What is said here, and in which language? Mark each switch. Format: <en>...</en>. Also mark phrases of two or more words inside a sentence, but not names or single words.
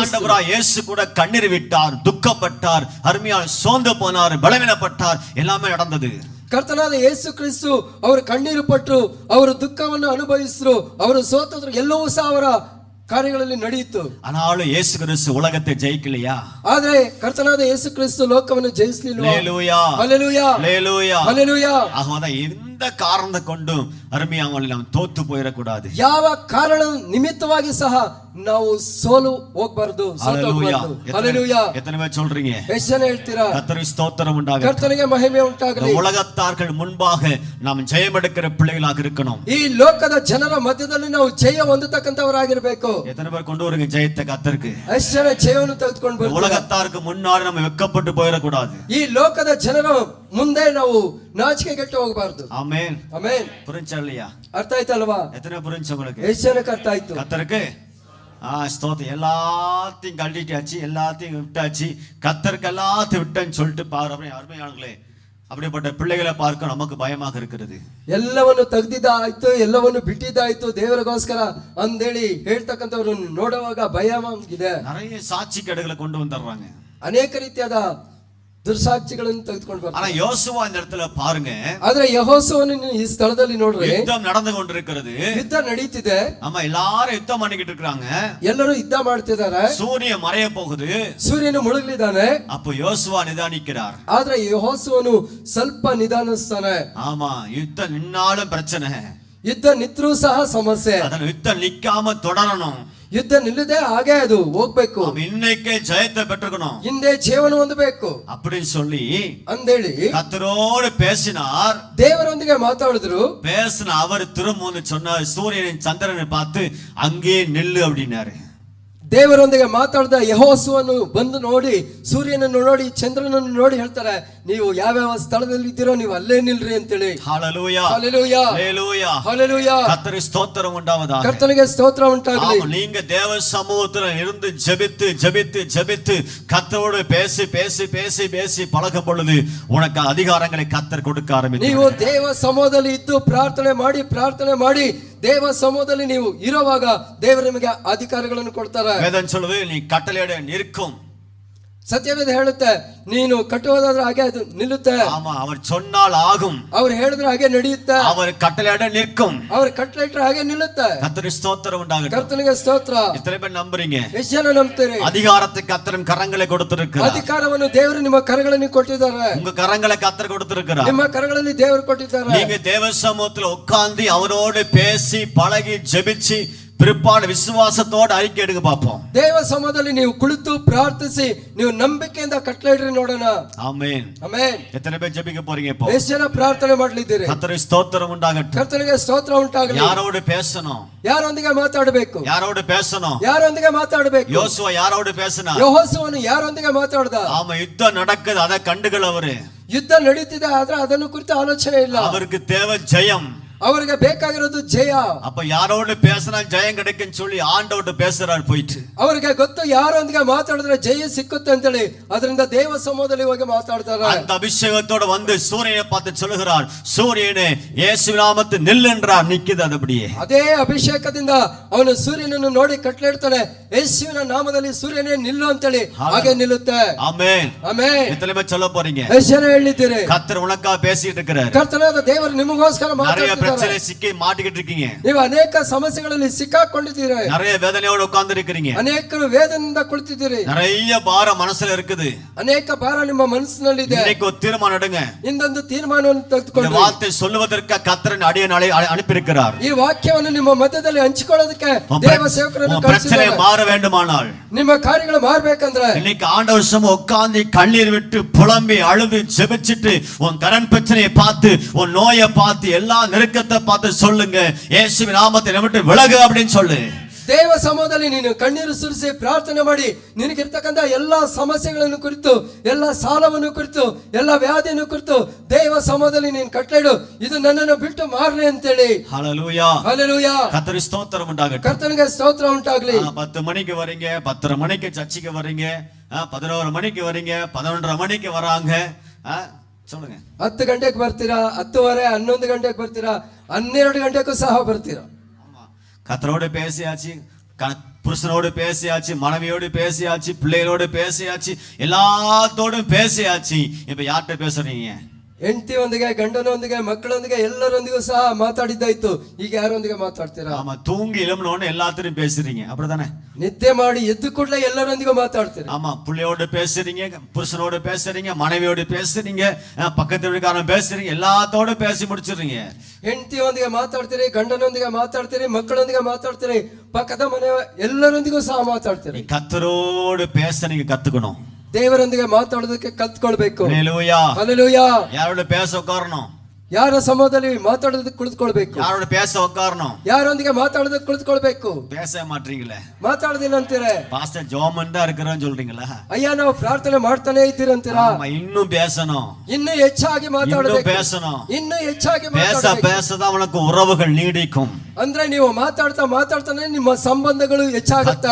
<ta>ஆண்டவராய் இயேசு கூட கண்ணீர் விட்டார், துக்கப்பட்டார், அருமையால் சோர்ந்து போனார், பலவீனப்பட்டார், எல்லாமே நடந்தது.</ta> <kn>ಕರ್ತನಾದ ಯೇಸು ಕ್ರಿಸ್ತು ಅವರು ಕಣ್ಣೀರು ಪಟ್ಟರು, ಅವರು ದುಃಖವನ್ನು ಅನುಭವಿಸಿದ್ರು, ಅವರು ಸೋತದ್ರು, ಎಲ್ಲವೂ ಸಹ ಅವರ ಕಾರ್ಯಗಳಲ್ಲಿ ನಡೆಯಿತು.</kn> <ta>ஆனாலும் இயேசு கிறிஸ்து உலகத்தை ஜெயிக்கலையா?</ta> <kn>ಆದ್ರೆ ಕರ್ತನಾದ ಯೇಸು ಕ್ರಿಸ್ತು ಲೋಕವನ್ನು ಜಯಿಸಲಿಲ್ವಾ?</kn> <ta>ஹல்லேலூயா,</ta> <kn>ಹಲ್ಲೆಲೂಯಾ,</kn> <ta>ஹல்லேலூயா,</ta> <kn>ಹಲ್ಲೆಲೂಯಾ.</kn> <ta>ஆகவே எந்த காரணத்தை கொண்டும் அருமையாமல் நாம் தோத்து போயிடக்கூடாது.</ta> <kn>ಯಾವ ಕಾರಣ ನಿಮಿತ್ತವಾಗಿ ಸಹ ನಾವು ಸೋಲು ಹೋಗಬಾರದು, ಸೋತೋಗಬಾರದು. ಹಲ್ಲೆಲೂಯಾ.</kn> <ta>எத்தனை பேர் சொல்றீங்க?</ta> <kn>ಎಷ್ಟು ಜನ ಹೇಳ್ತೀರಾ?</kn> <ta>கர்த்தருக்கு ஸ்தோத்திரம் உண்டாகட்டும்.</ta> <kn>ಕರ್ತನಿಗೆ ಮಹಿಮೆ ಉಂಟಾಗಲಿ.</kn> <ta>உலகத்தார்கள் முன்பாக நாம் ஜெயம் எடுக்கிற பிள்ளைகளாக இருக்கணும்.</ta> <kn>ಈ ಲೋಕದ ಜನರ ಮಧ್ಯದಲ್ಲಿ ನಾವು ಜಯ ಹೊಂದತಕ್ಕಂತವರಾಗಿರ್ಬೇಕು.</kn> <ta>எத்தனை பேர் கொண்டு வருங்க ஜெயத்தை கர்த்தருக்கு?</ta> <kn>ಎಷ್ಟು ಜನ ಜಯವನ್ನು ತೆಗೆದುಕೊಂಡು ಬರ್ತಾರೆ?</kn> <ta>உலகத்தாருக்கு முன்னாடி நம்ம வெட்கப்பட்டு போயிடக்கூடாது.</ta> <kn>ಈ ಲೋಕದ ಜನರ ಮುಂದೆ ನಾವು ನಾಚಿಕೆಗೆಟ್ಟು ಹೋಗಬಾರದು.</kn> <ta>ஆமென்,</ta> <kn>ಆಮೆನ್.</kn> <ta>புரிஞ்சா இல்லையா?</ta> <kn>ಅರ್ಥ ಆಯ್ತಲ್ವಾ?</kn> <ta>எத்தனை புரிஞ்சு உங்களுக்கு?</ta> <kn>ಎಷ್ಟು ಜನಕ್ಕೆ ಅರ್ಥ ಆಯ್ತು?</kn> <ta>கர்த்தருக்கு ஸ்தோத்திரம். எல்லாத்தையும் கழட்டிட்டாச்சு, எல்லாத்தையும் விட்டாச்சு, கர்த்தருக்கு எல்லாத்தையும் விட்டேன்னு சொல்லிட்டு பாரு. அருமையானங்களே, அப்படிப்பட்ட பிள்ளைகளை பார்க்க நமக்கு பயமாக இருக்கிறது.</ta> <kn>ಎಲ್ಲವನ್ನು ತೆಗೆದಿದ್ದಾಯ್ತು, ಎಲ್ಲವನ್ನು ಬಿಟ್ಟಿದ್ದಾಯ್ತು ದೇವರಿಗೋಸ್ಕರ ಅಂದೇಳಿ ಹೇಳ್ತಕ್ಕಂಥವ್ರು ನೋಡುವಾಗ ಭಯವಾಗಿದೆ.</kn> <ta>நிறைய சாட்சி கேடுகளை கொண்டு வந்துடுறாங்க.</ta> <kn>ಅನೇಕ ರೀತಿಯಾದ ದುರ್ಸಾಕ್ಷಿಗಳನ್ನು ತೆಗೆದುಕೊಂಡು ಬರ್ತಾರೆ.</kn> <ta>ஆனா யோசுவா இந்த இடத்துல பாருங்க,</ta> <kn>ಆದ್ರೆ ಯೆಹೋಶುವನು ಈ ಸ್ಥಳದಲ್ಲಿ ನೋಡ್ರಿ,</kn> <ta>யுத்தம் நடந்து கொண்டிருக்கிறது.</ta> <kn>ಯುದ್ಧ ನಡೀತಿದೆ.</kn> <ta>ஆமா, எல்லாரும் யுத்தம் பண்ணிக்கிட்டு இருக்காங்க.</ta> <kn>ಎಲ್ಲರೂ ಯುದ್ಧ ಮಾಡ್ತಿದ್ದಾರೆ.</kn> <ta>சூரியன் மறைய போகுது.</ta> <kn>ಸೂರ್ಯನು ಮುಳುಗಲಿದ್ದಾನೆ.</kn> <ta>அப்போ யோசுவா நிதானிக்கிறார்.</ta> <kn>ಆದ್ರೆ ಯೆಹೋಶುವನು ಸ್ವಲ್ಪ ನಿಧಾನಿಸ್ತಾನೆ.</kn> <ta>ஆமா, யுத்தம் நின்னாலும் பிரச்சனை,</ta> <kn>ಯುದ್ಧ ನಿತ್ರೂ ಸಹ ಸಮಸ್ಯೆ.</kn> <ta>அதனால யுத்தம் நிக்காம தொடரணும்.</ta> <kn>ಯುದ್ಧ ನಿಲ್ಲದೆ ಹಾಗೆ ಅದು ಹೋಗ್ಬೇಕು.</kn> <ta>இன்னைக்கே ஜெயத்தை பெற்றுக்கணும்,</ta> <kn>ಹಿಂದೆ ಜೀವನ ಹೊಂದಬೇಕು</kn> <ta>அப்படின்னு சொல்லி</ta> <kn>ಅಂದೇಳಿ</kn> <ta>கர்த்தரோடு பேசினார்.</ta> <kn>ದೇವರೊಂದಿಗೆ ಮಾತಾಡಿದ್ರು.</kn> <ta>பேசின அவர் திரும்ப சொன்னார், சூரியனின் சந்திரனை பார்த்து அங்கே நில்லு அப்படின்னாரு.</ta> <kn>ದೇವರೊಂದಿಗೆ ಮಾತಾಡಿದ ಯೆಹೋಶುವನು ಬಂದು ನೋಡಿ, ಸೂರ್ಯನನ್ನು ನೋಡಿ, ಚಂದ್ರನನ್ನು ನೋಡಿ ಹೇಳ್ತಾರೆ, ನೀವು ಯಾವ್ಯಾವ ಸ್ಥಳದಲ್ಲಿ ಇದ್ದೀರೋ ನೀವು ಅಲ್ಲೇ ನಿಲ್ರಿ ಅಂತೇಳಿ.</kn> <ta>ஹல்லேலூயா,</ta> <kn>ಹಲ್ಲೆಲೂಯಾ,</kn> <ta>ஹல்லேலூயா,</ta> <kn>ಹಲ್ಲೆಲೂಯಾ.</kn> <ta>கர்த்தருக்கு ஸ்தோத்திரம் உண்டாவதாக.</ta> <kn>ಕರ್ತನಿಗೆ ಸ್ತೋತ್ರ ಉಂಟಾಗಲಿ.</kn> <ta>நீங்க தேவ சமூகத்துல இருந்து ஜெபித்து ஜெபித்து ஜெபித்து கர்த்தரோடு பேசி பேசி பேசி பேசி பழகும் பொழுது உனக்கு அதிகாரங்களை கர்த்தர் கொடுக்க ஆரம்பித்தார்.</ta> <kn>ನೀವು ದೇವ ಸಮೂಹದಲ್ಲಿ ಇದ್ದು ಪ್ರಾರ್ಥನೆ ಮಾಡಿ ದೇವ ಸಮೂಹದಲ್ಲಿ ನೀವು ಇರುವಾಗ ದೇವರು ನಿಮಗೆ ಅಧಿಕಾರಗಳನ್ನು ಕೊಡ್ತಾರೆ.</kn> <ta>வேதம் சொல்லுது, நீ கட்டளையிட நிற்கும்.</ta> <kn>ಸತ್ಯವೇದ ಹೇಳುತ್ತೆ, ನೀನು ಕಟ್ಟುವುದಾದ್ರೆ ಹಾಗೆ ಅದು ನಿಲ್ಲುತ್ತೆ.</kn> <ta>ஆமா, அவர் சொன்னால் ஆகும்.</ta> <kn>ಅವ್ರು ಹೇಳಿದ್ರೆ ಹಾಗೆ ನಡೆಯುತ್ತೆ.</kn> <ta>அவர் கட்டளையிட நிற்கும்.</ta> <kn>ಅವ್ರು ಕಟ್ಟளைಟ್ರೆ ಹಾಗೆ ನಿಲ್ಲುತ್ತೆ.</kn> <ta>கர்த்தருக்கு ஸ்தோத்திரம் உண்டாகட்டும்.</ta> <kn>ಕರ್ತನಿಗೆ ಸ್ತೋತ್ರ.</kn> <ta>எத்தனை பேர் நம்புறீங்க?</ta> <kn>ಎಷ್ಟು ಜನ ನಂಬ್ತೀರಿ?</kn> <ta>அதிகாரத்தை கர்த்தர் கரங்களை கொடுத்திருக்கிறார்.</ta> <kn>ಅಧಿಕಾರವನ್ನು ದೇವರು ನಿಮ್ಮ ಕರಗಳಲ್ಲಿ ಕೊಟ್ಟಿದ್ದಾರೆ.</kn> <ta>உங்க கரங்களை கர்த்தர் கொடுத்திருக்கிறார்.</ta> <kn>ನಿಮ್ಮ ಕರಗಳಲ್ಲಿ ದೇವರು ಕೊಟ್ಟಿದ್ದಾರೆ.</kn> <ta>நீங்க தேவ சமூகத்துல உட்கார்ந்து அவரோடு பேசி பழகி ஜெபிச்சு பிற்பாடு விசுவாசத்தோடு அறிக்கை எடுக்க பார்ப்போம்.</ta> <kn>ದೇವ ಸಮೂಹದಲ್ಲಿ ನೀವು ಕುಳಿತು ಪ್ರಾರ್ಥಿಸಿ ನೀವು ನಂಬಿಕೆಯಿಂದ ಕಟ್ಟಳೆಯಿಡ್ರಿ ನೋಡೋಣ.</kn> <ta>ஆமென்,</ta> <kn>ಆಮೆನ್.</kn> <ta>எத்தனை பேர் ஜெபிக்க போறீங்க இப்போ?</ta> <kn>ಎಷ್ಟು ಜನ ಪ್ರಾರ್ಥನೆ ಮಾಡ್ಲಿದ್ದೀರಿ?</kn> <ta>கர்த்தருக்கு ஸ்தோத்திரம் உண்டாகட்டும்.</ta> <kn>ಕರ್ತನಿಗೆ ಸ್ತೋತ್ರ ಉಂಟಾಗಲಿ.</kn> <ta>யாரோடு பேசணும்?</ta> <kn>ಯಾರೊಂದಿಗೆ ಮಾತಾಡಬೇಕು?</kn> <ta>யாரோடு பேசணும்?</ta> <kn>ಯಾರೊಂದಿಗೆ ಮಾತಾಡಬೇಕು?</kn> <ta>யோசுவா யாரோடு பேசினா?</ta> <kn>ಯೆಹೋಶುವನು ಯಾರೊಂದಿಗೆ ಮಾತಾಡ್ದ?</kn> <ta>ஆமா, யுத்தம் நடக்குது, அதை கண்டுகள் அவரு.</ta> <kn>ಯುದ್ಧ ನಡೀತಿದೆ, ಆದ್ರೆ ಅದನ್ನು ಕುರಿತು ಆಲೋಚನೆ ಇಲ್ಲ.</kn> <ta>அவருக்கு தேவை ஜெயம்.</ta> <kn>ಅವರಿಗೆ ಬೇಕಾಗಿರೋದು ಜಯ.</kn> <ta>அப்ப யாரோடு பேசினா ஜெயம் கிடைக்குன்னு சொல்லி ஆண்டவர்ட்ட பேசுறாரு போயிட்டு.</ta> <kn>ಅವರಿಗೆ ಗೊತ್ತು ಯಾರೊಂದಿಗೆ ಮಾತಾಡಿದ್ರೆ ಜಯ ಸಿಕ್ಕುತ್ತೆ ಅಂತೇಳಿ ಅದರಿಂದ ದೇವ ಸಮೂಹದಲ್ಲಿ ಹೋಗಿ ಮಾತಾಡ್ತಾರೆ.</kn> <ta>அந்த அபிஷேகத்தோட வந்து சூரியனை பார்த்து சொல்லுகிறார், சூரியனே இயேசுவின் நாமத்தில் நில் என்றார். நிக்குது அது அப்படியே.</ta> <kn>ಅದೇ ಅಭಿಷೇಕದಿಂದ ಅವನು ಸೂರ್ಯನನ್ನು ನೋಡಿ ಕಟ್ಲೆಡ್ತಾನೆ, ಯೇಸುವಿನ ನಾಮದಲ್ಲಿ ಸೂರ್ಯನೇ ನಿಲ್ಲು ಅಂತೇಳಿ ಹಾಗೆ ನಿಲ್ಲುತ್ತೆ.</kn> <ta>ஆமென்</ta> <kn>ಆಮೆನ್.</kn> <ta>எத்தனை சொல்ல போறீங்க?</ta> <kn>ಎಷ್ಟು ಜನ ಹೇಳಿದ್ದೀರಿ?</kn> <ta>கர்த்தர் உனக்கா பேசிட்டு இருக்கிறார்.</ta> <kn>ಕರ್ತನಾದ ದೇವರು ನಿಮಗೋಸ್ಕರ</kn> <ta>நிறைய</ta> <kn>ಮಾತಾಡ್ತಿದ್ದಾರೆ.</kn> <ta>பிரச்சனை சிக்கி மாட்டிக்கிட்டு இருக்கீங்க.</ta> <kn>ನೀವು ಅನೇಕ ಸಮಸ್ಯೆಗಳಲ್ಲಿ ಸಿಕ್ಕಾಕೊಂಡಿದ್ದೀರಿ.</kn> <ta>நிறைய வேதனையோட உட்கார்ந்து இருக்கிறீங்க.</ta> <kn>ಅನೇಕರು ವೇದನೆಯಿಂದ ಕುಳಿತಿದ್ದೀರಿ.</kn> <ta>நிறைய பாரம் மனசுல இருக்குது.</ta> <kn>ಅನೇಕ ಭಾರ ನಿಮ್ಮ ಮನಸ್ಸಿನಲ್ಲಿದೆ.</kn> <ta>இன்னைக்கு ஒரு தீர்மானம் எடுங்க.</ta> <kn>ಇಂದೊಂದು ತೀರ್ಮಾನವನ್ನು</kn> <ta>இந்த</ta> <kn>ತೆಗೆದುಕೊಂಡು</kn> <ta>வார்த்தை சொல்லுவதற்கு கர்த்தர் அடியேன் அனுப்பியிருக்கிறார்.</ta> <kn>ಈ ವಾಕ್ಯವನ್ನು ನಿಮ್ಮ ಮಧ್ಯದಲ್ಲಿ ಹಂಚಿಕೊಳ್ಳೋದಕ್ಕೆ ದೇವ ಸೇವಕರನ್ನು</kn> <ta>பிரச்சனை</ta> <kn>ಕಳಿಸಿದ್ದಾರೆ.</kn> <ta>மாற வேண்டுமானால்</ta> <kn>ನಿಮ್ಮ ಕಾರ್ಯಗಳು ಮಾರಬೇಕಂದ್ರೆ</kn> <ta>இன்னைக்கு ஆண்டவர் சும்மா உட்கார்ந்து கண்ணீர் விட்டு புலம்பி அழுது ஜெபிச்சிட்டு உன் கடன் பிரச்சனையை பார்த்து உன் நோயை பார்த்து எல்லா நெருக்கத்தை பார்த்து சொல்லுங்க, இயேசுவின் நாமத்தை விட்டு விலகு அப்படின்னு சொல்லு.</ta> <kn>ದೇವ ಸಮೂಹದಲ್ಲಿ ನೀನು ಕಣ್ಣೀರು ಸುರಿಸಿ ಪ್ರಾರ್ಥನೆ ಮಾಡಿ ನಿನಗಿರ್ತಕ್ಕಂಥ ಎಲ್ಲಾ ಸಮಸ್ಯೆಗಳನ್ನು ಕುರಿತು, ಎಲ್ಲಾ ಸಾಲವನ್ನು ಕುರಿತು, ಎಲ್ಲಾ ವ್ಯಾಧಿಯನ್ನು ಕುರಿತು ದೇವ ಸಮೂಹದಲ್ಲಿ ನೀನು ಕಟ್ಲೇಡು, ಇದು ನನ್ನನ್ನು ಬಿಟ್ಟು ಮಾರಲಿ ಅಂತೇಳಿ.</kn> <ta>ஹல்லேலூயா</ta> <kn>ಹಲ್ಲೆಲೂಯಾ.</kn> <ta>கர்த்தருக்கு ஸ்தோத்திரம் உண்டாகட்டும்.</ta> <kn>ಕರ್ತನಿಗೆ ಸ್ತೋತ್ರ ಉಂಟಾಗ್ಲಿ.</kn> <ta>10 மணிக்கு வரீங்க, 10:30 மணிக்கு சர்ச்சுக்கு வரீங்க, 11 மணிக்கு வரீங்க, 11:30 மணிக்கு வராங்க. சொல்லுங்க,</ta> <kn>10 ಗಂಟೆಗೆ ಬರ್ತೀರಾ, 10:30, 11 ಗಂಟೆಗೆ ಬರ್ತೀರಾ, 12 ಗಂಟೆಗೂ ಸಹ ಬರ್ತೀರಾ.</kn> <ta>கர்த்தரோடு பேசியாச்சு, புருஷனோடு பேசியாச்சு, மனைவியோடு பேசியாச்சு, பிள்ளைகளோடு பேசியாச்சு, எல்லாத்தோடும் பேசியாச்சு. இப்ப யார்கிட்ட பேசுறீங்க?</ta> <kn>ಹೆಂಡತಿಯೊಂದಿಗೆ, ಗಂಡನೊಂದಿಗೆ, ಮಕ್ಕಳೊಂದಿಗೆ, ಎಲ್ಲರೊಂದಿಗೂ ಸಹ ಮಾತಾಡಿದ್ದಾಯ್ತು. ಈಗ ಯಾರೊಂದಿಗೆ ಮಾತಾಡ್ತೀರಾ?</kn> <ta>ஆமா, தூங்கி எழும்புனோன்னு எல்லாத்தையும் பேசுறீங்க, அப்படிதானே?</ta> <kn>ನಿದ್ದೆ ಮಾಡಿ ಎದ್ದು ಕೂಡಲೇ ಎಲ್ಲರೊಂದಿಗೂ ಮಾತಾಡ್ತೀರಾ.</kn> <ta>ஆமா, பிள்ளையோடு பேசுறீங்க, புருஷனோடு பேசுறீங்க, மனைவியோடு பேசுறீங்க, பக்கத்து வீட்டுக்காரன் பேசுறீங்க, எல்லாத்தோடும் பேசி முடிச்சிடுறீங்க.</ta> <kn>ಹೆಂಡತಿಯೊಂದಿಗೆ ಮಾತಾಡ್ತೀರಿ, ಗಂಡನೊಂದಿಗೆ ಮಾತಾಡ್ತೀರಿ, ಮಕ್ಕಳೊಂದಿಗೆ ಮಾತಾಡ್ತೀರಿ, ಪಕ್ಕದ ಮನೆ ಎಲ್ಲರೊಂದಿಗೂ ಸಹ ಮಾತಾಡ್ತೀರಿ.</kn> <ta>கர்த்தரோடு பேச நீங்க கத்துக்கணும்.</ta> <kn>ದೇವರೊಂದಿಗೆ ಮಾತಾಡೋದಕ್ಕೆ ಕಲ್ತ್ಕೊಳ್ಬೇಕು.</kn> <ta>ஹல்லேலூயா.</ta> <kn>ಹಲ್ಲೆಲೂಯಾ.</kn> <ta>யாரோட பேச உட்காரணும்?</ta> <kn>ಯಾರ ಸಮೂಹದಲ್ಲಿ ಮಾತಾಡೋದಕ್ಕೆ ಕುಳಿತುಕೊಳ್ಬೇಕು.</kn> <ta>யாரோட பேச உட்காரணும்?</ta> <kn>ಯಾರೊಂದಿಗೆ ಮಾತಾಡೋದಕ್ಕೆ ಕುಳಿತುಕೊಳ್ಬೇಕು.</kn> <ta>பேச மாட்டீங்களே,</ta> <kn>ಮಾತಾಡೋದಿಲ್ಲ ಅಂತೀರಾ?</kn> <ta>பாஸ்டர் ஜோமன் தான் இருக்கிறோன்னு சொல்றீங்களா?</ta> <kn>ಅಯ್ಯ ನಾವು ಪ್ರಾರ್ಥನೆ ಮಾಡ್ತಾನೆ ಇದ್ದೀರಂತೀರಾ?</kn> <ta>ஆமா, இன்னும் பேசணும்,</ta> <kn>ಇನ್ನು ಹೆಚ್ಚಾಗಿ ಮಾತಾಡಬೇಕು,</kn> <ta>இன்னும் பேசணும்.</ta> <kn>ಇನ್ನು ಹೆಚ್ಚಾಗಿ</kn> <ta>பேச</ta> <kn>ಮಾತಾಡಬೇಕು.</kn> <ta>பேசதான் உனக்கு உறவுகள் நீடிக்கும்.</ta> <kn>ಅಂದ್ರೆ ನೀವು ಮಾತಾಡ್ತಾನೆ ನಿಮ್ಮ ಸಂಬಂಧಗಳು ಹೆಚ್ಚಾಗುತ್ತೆ.</kn>